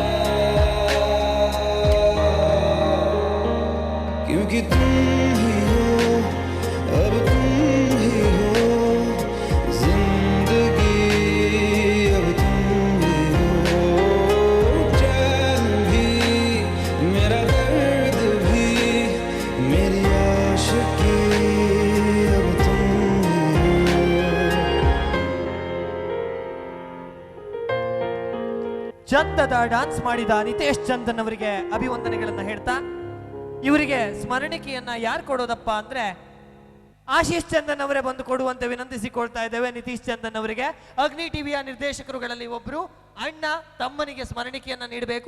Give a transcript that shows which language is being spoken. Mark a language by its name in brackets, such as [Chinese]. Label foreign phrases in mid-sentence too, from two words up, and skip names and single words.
[Hindi] क्योंकि तुम ही हो अब तुम ही हो जिंदगी अब तुम ही हो चैन भी मेरा दर्द भी मेरी आशिकी अब तुम ही हो [Kannada] ಚಂದದ ಡಾನ್ಸ್ ಮಾಡಿದ ನಿತೇಶ್ ಚಂದನ್ ಅವರಿಗೆ ಅಭಿವಂದನೆಗಳನ್ನ ಹೇಳ್ತಾ ಇವರಿಗೆ ಸ್ಮರಣಿಕೆಯನ್ನ ಯಾರು ಕೊಡೋದಪ್ಪ ಅಂದ್ರೆ ಆಶೀಶ್ ಚಂದನ್ ಅವರೇ ಬಂದು ಕೊಡುವಂತೆ ವಿನಂತಿಸಿಕೊಳ್ತಾ ಇದ್ದೇವೆ. ನಿತೀಶ್ ಚಂದನ್ ಅವರಿಗೆ ಅಗ್ನಿ ಟಿವಿಯ ನಿರ್ದೇಶಕರುಗಳಲ್ಲಿ ಒಬ್ರು ಅಣ್ಣ ತಮ್ಮನಿಗೆ ಸ್ಮರಣಿಕೆಯನ್ನ ನೀಡಬೇಕು.